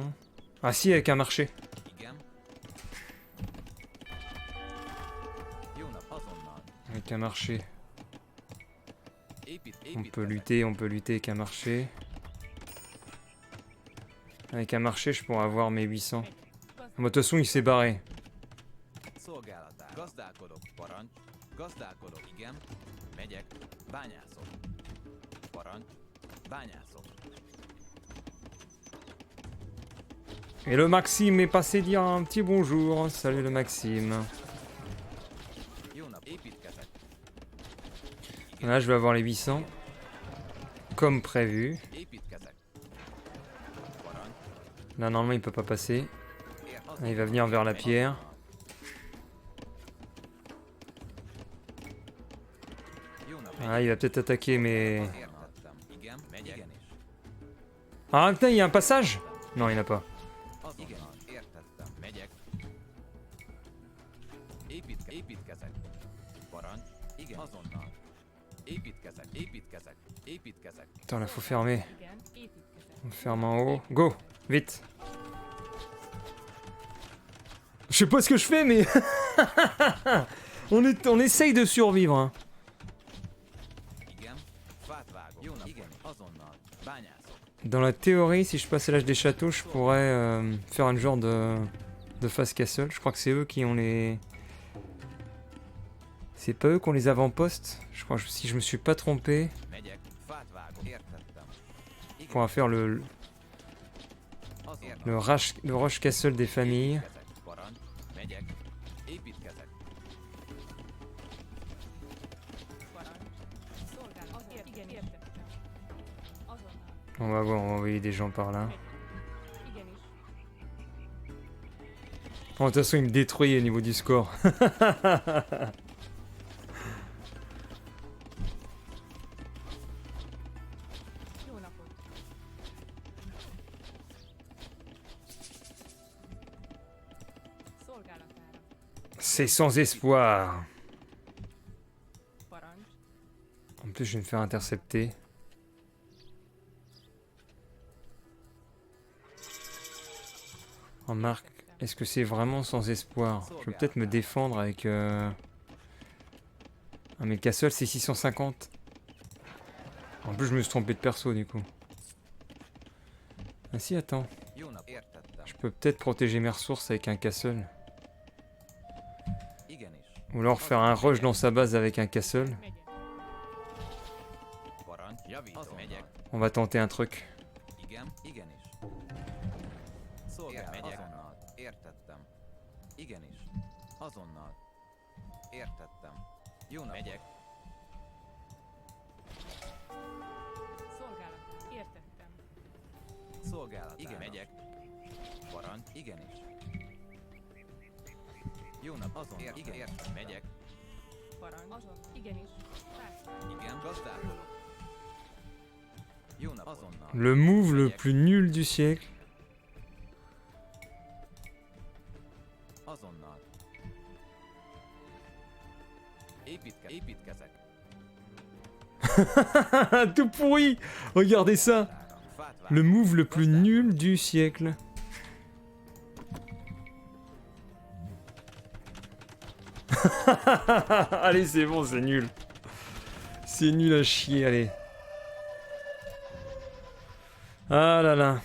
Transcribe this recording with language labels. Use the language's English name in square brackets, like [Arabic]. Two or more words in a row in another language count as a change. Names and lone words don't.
[French] Ah si, avec un marché. Avec un marché. On peut lutter avec un marché. Avec un marché, je pourrais avoir mes 800. De toute façon, il s'est barré. [Hungarian] Szolgálatára. Gazdálkodok. Parancs. Gazdálkodok. Igen. Megyek. Bányászok. Parancs. Bányászok. [French] Et le Maxime est passé dire un petit bonjour. Salut le Maxime. [Hungarian] Jó nap. Építkezek. [French] Là, je vais avoir les 800. Comme prévu. [Hungarian] Építkezek. Parancs. [French] Là, normalement, il peut pas passer. [Hungarian] Ér- [French] Là, il va venir vers la pierre. [Hungarian] Jó nap. [French] Ah, il va peut-être attaquer, mais... [Hungarian] Értettem. Igen. Megyek. Igenis. [French] Ah, putain, il y a un passage? Non, il n'y en a pas. [Hungarian] Azonnal. Értettem. Megyek. Építkezek. Parancs. Igen. Azonnal. Építkezek. Építkezek. Építkezek. [French] Attends, là, faut fermer. [Hungarian] Igen, építkezek. [French] On ferme en haut. Go! Vite! Je sais pas ce que je fais, mais... on essaye de survivre, hein. [Hungarian] Igen. Fát vágok. Jó nap. Igen. Azonnal. Bányászok. [French] Dans la théorie, si je passe à l'âge des châteaux, je pourrais faire un genre de [English] face castle. [French] Je crois que c'est eux qui ont les... C'est pas eux qui ont les avant-postes. Je crois, si je me suis pas trompé, [Hungarian] Megyek. Fát vágok. Értettem. [French] on pourra faire [Hungarian] Azonnal. [French] le [English] rush castle [French] des familles. [Hungarian] Építkezek. Parancs. Megyek. Építkezek. Parancs. Szolgálat. Igen, értettem. Azonnal. [French] On va voir, on va envoyer des gens par là. [Hungarian] Megyek. Igenis. [French] Oh, de toute façon, il me détruit au niveau du score. [Hungarian] Jó napot. Szolgálatára. [French] C'est sans espoir. [Hungarian] Parancs. [French] En plus, je vais me faire intercepter. Remarque, est-ce que c'est vraiment sans espoir? Je vais peut-être me défendre avec... Ah mais Castle, c'est 650. En plus, je me suis trompé de perso, du coup. Ah si, attends. [Hungarian] Jó nap. Értettem. [French] Je peux peut-être protéger mes ressources avec un Castle. [Hungarian] Igenis. [French] Ou alors faire un rush dans sa base avec un Castle. [Hungarian] Megyek. Parancs. Javítom. Megyek. [French] On va tenter un truc. [Hungarian] Igen. Igenis. Szolgálat. Megyek. Azonnal. Értettem. Igenis. Azonnal. Értettem. Jó nap. Megyek. Szolgálat. Értettem. Szolgálat. Igen. Megyek. Parancs. Igenis. Jó nap. Azonnal. Igen. Értem. Megyek. Parancs. Azonnal. Igenis. Fát. Igen. Gazdálkodok. Jó nap. Azonnal. [French] Le move le plus nul du siècle. [Hungarian] Azonnal. Építkezek. [French] Tout pourri. Regardez ça. [Hungarian] Fát vágok. [French] Le move le plus nul du siècle. Allez, c'est bon, c'est nul. C'est nul à chier, allez. Ah là là.